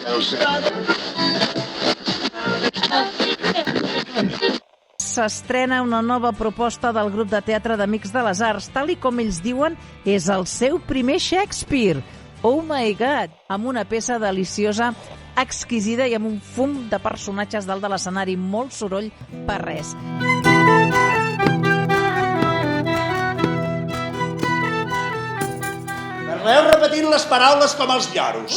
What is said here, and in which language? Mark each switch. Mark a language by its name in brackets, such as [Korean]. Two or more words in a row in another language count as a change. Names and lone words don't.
[Catalan] S'estrena una nova proposta del grup de teatre d'Amics de les Arts. Tal i com ells diuen, és el seu primer Shakespeare. [English] Oh my God! [Catalan] Amb una peça deliciosa, exquisida i amb un fum de personatges dalt de l'escenari. Molt soroll per res. Parleu repetint les paraules com els lloros.